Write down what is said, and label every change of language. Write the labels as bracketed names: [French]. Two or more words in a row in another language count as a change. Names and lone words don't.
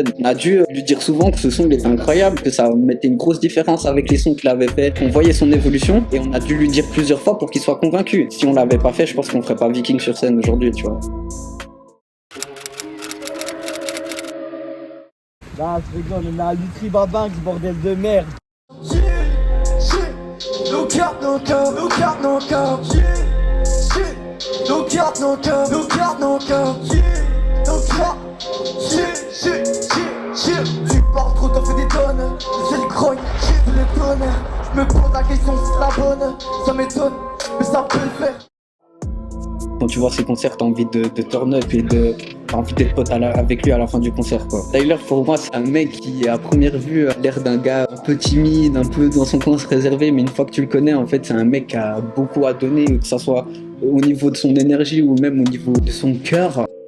[French] On a dû lui dire souvent que ce son il était incroyable, que ça mettait une grosse différence avec les sons qu'il avait fait. On voyait son évolution et on a dû lui dire plusieurs fois pour qu'il soit convaincu. Si on l'avait pas fait, je pense qu'on ferait pas Viking sur scène aujourd'hui, tu vois. Ah, je rigole, on a Lutri Babanks, bordel de merde. [English] No cap, no cap, no cap, no cap. No cap, no cap, no cap, no cap. No cap. [French] Tu parles trop, t'en fais des tonnes. J'ai le grogne, j'ai le tonnerre. Je me pose la question si c'est la bonne. Ça m'étonne, mais ça peut le faire. Quand tu vois ses concerts, t'as envie de [English] turn up [French] et t'as envie d'être pote avec lui à la fin du concert, quoi. Tyler, pour moi, c'est un mec qui, à première vue, a l'air d'un gars un peu timide, un peu dans son coin se réserver, mais une fois que tu le connais, en fait, c'est un mec qui a beaucoup à donner, que ce soit au niveau de son énergie ou même au niveau de son cœur.